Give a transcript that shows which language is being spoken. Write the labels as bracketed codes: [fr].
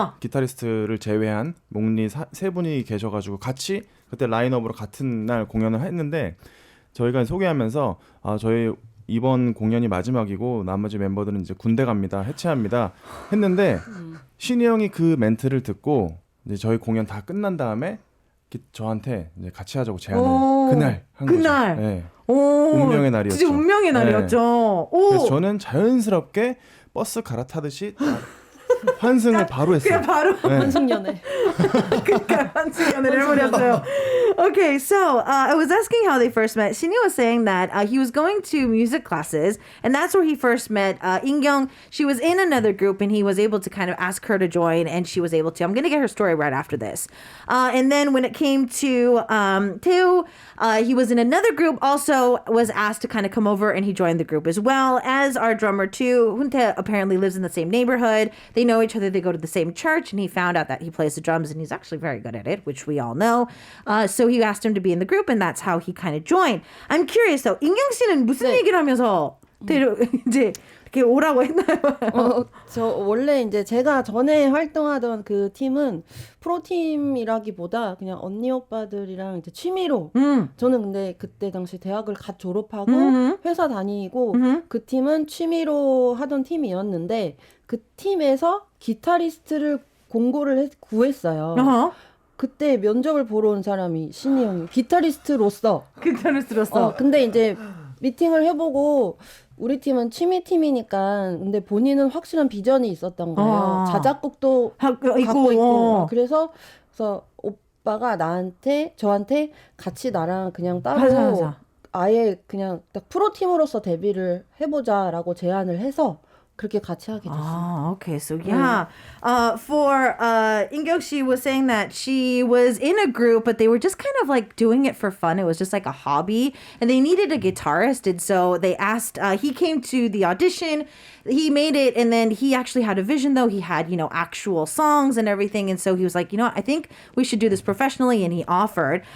[ko] 기타리스트를 제외한 몽니 세 분이 계셔가지고 같이 그때 라인업으로 같은 날 공연을 했는데 저희가 소개하면서 저희 이번 공연이 마지막이고 나머지 멤버들은 이제 군대 갑니다, 해체합니다 했는데 신이 형이 그 멘트를 듣고 이제 저희 공연 다 끝난 다음에 저한테 이제 같이 하자고 제안을 그날 한 그날. 거죠. 네. 오. 운명의 날이었죠. 진짜 운명의 날이었죠. 네. 오. 그래서 저는 자연스럽게 버스 갈아타듯이 환승을 바로 했어요. 그냥 바로 네. 환승연애. 그러니까 환승연애를 해버렸어요. [en] Okay, so I was asking how they first met. Shinny was saying that he was going to music classes, and that's where he first met In-kyung. She was in another group, and he was able to kind of ask her to join, and she was able to. I'm going to get her story right after this. And then when it came to Tae, he was in another group, also was asked to kind of come over, and he joined the group as well as our drummer too. Hoontae apparently lives in the same neighborhood. They know each other. They go to the same church, and he found out that he plays the drums, and he's actually very good at it, which we all know. So he asked him to be in the group, and that's how he kind of joined. I'm curious though, [ko] 인경 씨는 무슨 얘기를 하면서 이제 이렇게 오라고 했나요? 저 원래 이제 제가 전에 활동하던 그 팀은 프로팀이라기보다 그냥 언니 오빠들이랑 이제 취미로 저는 근데 그때 당시 대학을 갓 졸업하고 회사 다니고 그 팀은 취미로 하던 팀이었는데 그 팀에서 기타리스트를 공고를 구했어요. 그때 면접을 보러 온 사람이 신이 형이 기타리스트로서. 근데 이제 미팅을 해보고 우리 팀은 취미 팀이니까 근데 본인은 확실한 비전이 있었던 거예요. 자작곡도 갖고 있고. 그래서 오빠가 저한테 같이 나랑 그냥 따로 맞아. 아예 그냥 딱 프로팀으로서 데뷔를 해보자라고 제안을 해서 그렇게 같이 하게 됐어요. [en] Okay. So yeah, for In-kyung, she was saying that she was in a group, but they were just kind of like doing it for fun. It was just like a hobby, and they needed a guitarist, and so they asked. He came to the audition. He made it, and then he actually had a vision, though. He had, actual songs and everything, and so he was like, I think we should do this professionally, and he offered.